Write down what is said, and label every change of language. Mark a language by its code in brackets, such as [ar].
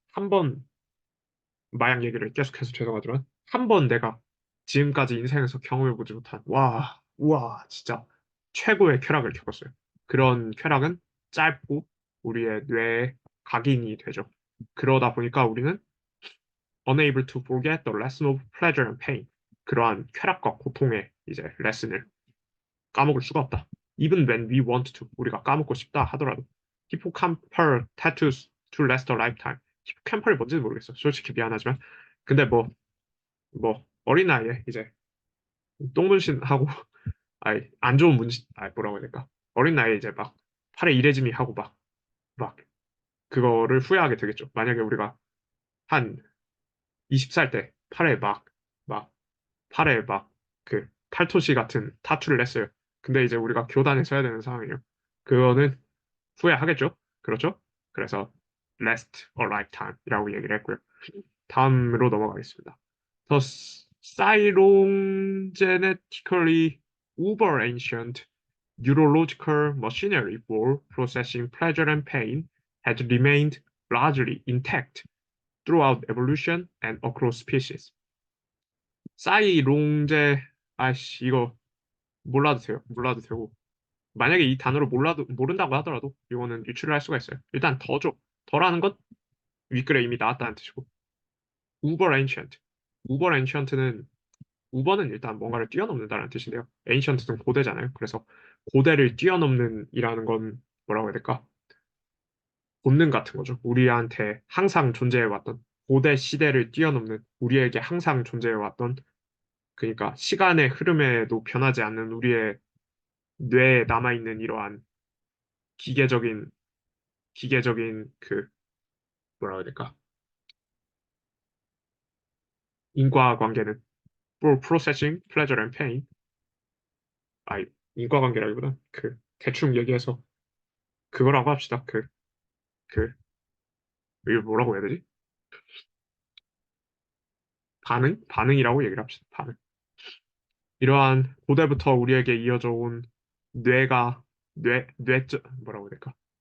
[ko] 한 번 마약 얘기를 계속해서 죄송하지만 한 번 내가 지금까지 인생에서 경험해보지 못한 와, 우와, 진짜 최고의 쾌락을 겪었어요. 그런 쾌락은 짧고 우리의 뇌에 각인이 되죠. 그러다 보니까 우리는 [en] unable to forget the lesson of pleasure and pain. [ko] 그러한 쾌락과 고통의 이제 레슨을 까먹을 수가 없다. [en] Even when we want to. [ko] 우리가 까먹고 싶다 하더라도. [en] hippocampal tattoos to last a lifetime. [ko] 히포캠팔이 뭔지는 모르겠어. 솔직히 미안하지만. 근데 뭐, 어린 나이에 이제 똥문신하고, 아이, 안 좋은 문신, 뭐라고 해야 될까. 어린 나이에 이제 막 팔에 이레짐이 하고 막, 그거를 후회하게 되겠죠. 만약에 우리가 한 20살 때 막, 팔에 막 그 팔토시 같은 타투를 냈어요. 근데 이제 우리가 교단에 서야 되는 상황이에요. 그거는 후회하겠죠? 그렇죠? 그래서 [en] last a lifetime [ko] 이라고 얘기를 했고요. 다음으로 넘어가겠습니다. [en] The Cyrongenetically uber ancient neurological machinery for processing pleasure and pain has remained largely intact throughout evolution and across species. [ko] 사이롱제 아씨 이거 몰라도 돼요. 몰라도 되고 만약에 이 단어를 몰라도 모른다고 하더라도 이거는 유출을 할 수가 있어요. 일단 더죠. 더라는 것 윗글에 이미 나왔다는 뜻이고 uber ancient. uber ancient는 우버는 일단 뭔가를 뛰어넘는다는 뜻인데요. ancient는 고대잖아요. 그래서 고대를 뛰어넘는 이라는 건 뭐라고 해야 될까? 본능 같은 거죠. 우리한테 항상 존재해왔던 고대 시대를 뛰어넘는 우리에게 항상 존재해왔던 그러니까 시간의 흐름에도 변하지 않는 우리의 뇌에 남아있는 이러한 기계적인 그 뭐라고 해야 될까? [en] 인과관계는 for processing pleasure and pain. [ko] 아, 인과관계라기보다 그 대충 얘기해서 그거라고 합시다. 그 이거 뭐라고 해야 되지? 반응이라고 얘기를 합시다. 반응. 이러한 고대부터 우리에게 이어져 온 뇌가 뭐라고 해야 될까?